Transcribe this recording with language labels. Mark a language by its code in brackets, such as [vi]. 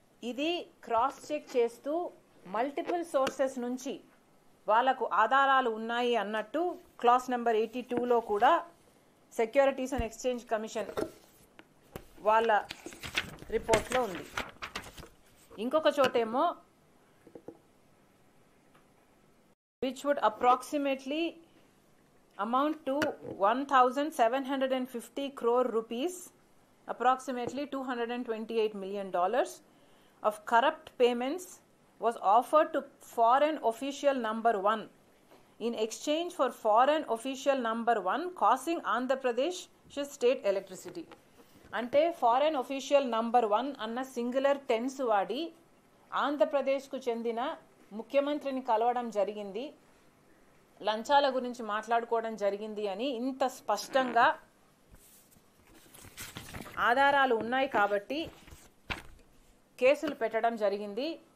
[te] ఇది cross check చేస్తూ multiple sources నుంచి వాళ్ళకు ఆధారాలు ఉన్నాయి అన్నట్టు క్లాస్ నెంబర్ 82లో కూడా సెక్యూరిటీస్ అండ్ ఎక్స్చేంజ్ కమిషన్ వాళ్ళ రిపోర్ట్లో ఉంది. ఇంకొక చోటేమో [en] which would approximately amount to 1,750 crore rupees, approximately $228 million of corrupt payments was offered to foreign official number 1 in exchange for foreign official number 1 causing Andhra Pradesh state electricity. [te] అంటే foreign official number 1 అన్న singular tense వాడి ఆంధ్రప్రదేశ్కు చెందిన ముఖ్యమంత్రిని కలవడం జరిగింది, లంచాల గురించి మాట్లాడుకోవడం జరిగింది అని ఇంత స్పష్టంగా ఆధారాలు ఉన్నాయి కాబట్టి కేసులు పెట్టడం జరిగింది.